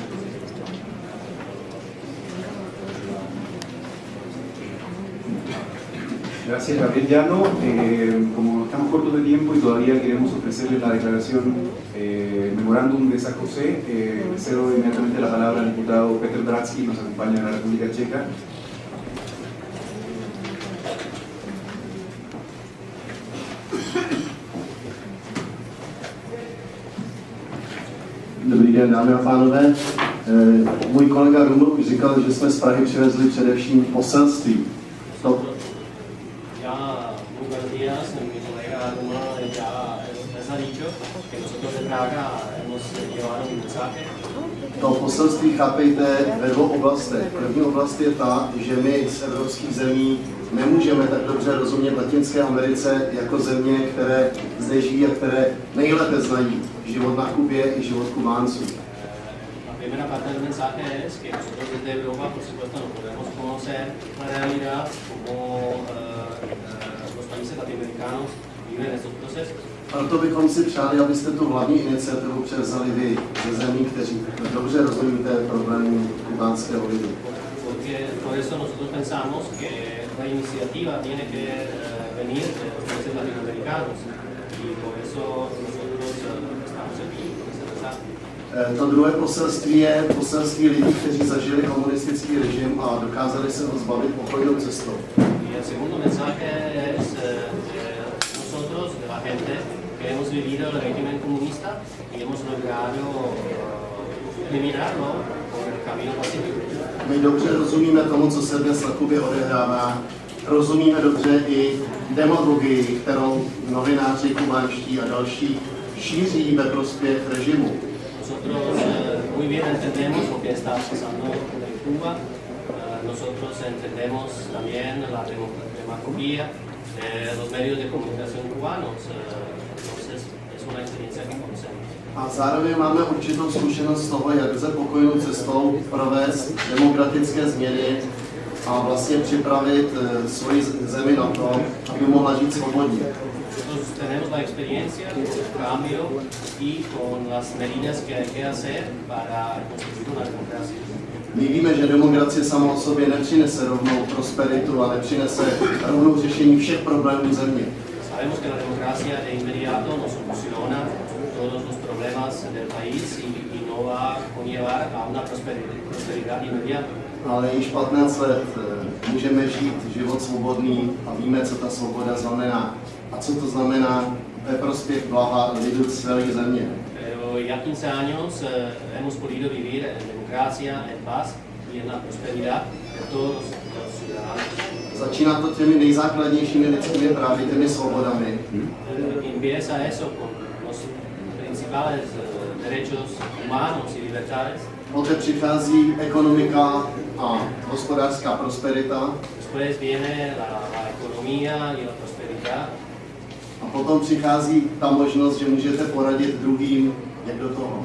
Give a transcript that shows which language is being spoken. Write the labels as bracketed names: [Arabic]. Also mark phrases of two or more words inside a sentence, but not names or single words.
[Spanish] Gracias, Gabriel Llano. Como estamos cortos de tiempo y todavía queremos ofrecerles la declaración memorándum de San José, cedo inmediatamente la palabra al diputado Petr Bratský, que nos acompaña de la República Checa. [Czech] Dobrý den, dámy a pánové. Můj kolega Ruml už říkal, že jsme z Prahy přivezli především poselství. [Spanish] Já Praga hemos llevado un mensaje. [Czech] To poselství chápejte ve dvou oblastech. První oblast je ta, že my z evropských zemí nemůžeme tak dobře rozumět Latinské Americe jako země, které zde žijí a které nejlépe znají život na Kubě i život Kubánců. [Spanish] La primera parte del mensaje es que nosotros desde Europa, por supuesto, no podemos conocer la realidad como los países latinoamericanos viven estos procesos. [Czech] Proto bychom si přáli, abyste tu hlavní iniciativu převzali vy ze zemí, kteří dobře rozumíte problémů kubánského lidu. [Spanish] Porque por eso nosotros pensamos que la iniciativa tiene que venir de los países latinoamericanos y por eso nosotros estamos aquí con ese mensaje. [Czech] To druhé poselství je poselství lidí, kteří zažili komunistický režim a dokázali se ho zbavit pokojnou cestou. [Spanish] Y el segundo mensaje es de nosotros, de la gente que hemos vivido el régimen comunista y hemos logrado eliminarlo por el camino pacífico. [Czech] My dobře rozumíme tomu, co se dnes na Kubě odehrává. Rozumíme dobře i demagogii, kterou novináři kubánští a další šíří ve prospěch režimu. [Spanish] Nosotros muy bien entendemos lo que está pasando en Cuba. Nosotros entendemos también la demagogia de los medios de comunicación cubanos. Entonces es una experiencia que conocemos. [Czech] A zároveň máme určitou zkušenost z toho, jak lze pokojnou cestou provést demokratické změny a vlastně připravit svoji zemi na to, aby mohla žít svobodně. [Spanish] Nosotros tenemos la experiencia con el cambio y con las medidas que hay que hacer para construir una democracia. [Czech] My víme, že demokracie sama o sobě nepřinese rovnou prosperitu a nepřinese rovnou řešení všech problémů země. [Spanish] Sabemos que la democracia de inmediato no soluciona todos los problemas del país y no va a conllevar a una prosperidad inmediata. [Czech] Ale již 15 let můžeme žít život svobodný a víme, co ta svoboda znamená. A co to znamená ve prospěch blaha lidu celé země. [Spanish] Pero ya 15 años hemos podido vivir en democracia, en paz y en la prosperidad de todos los ciudadanos. [Czech] Začíná to těmi nejzákladnějšími lidskými právy, těmi svobodami. [Spanish] Empieza eso con los principales derechos humanos y libertades. [Czech] Poté přichází ekonomika a hospodářská prosperita. [Spanish] Después viene la economía y la prosperidad. [Czech] A potom přichází ta možnost, že můžete poradit druhým, jak do toho.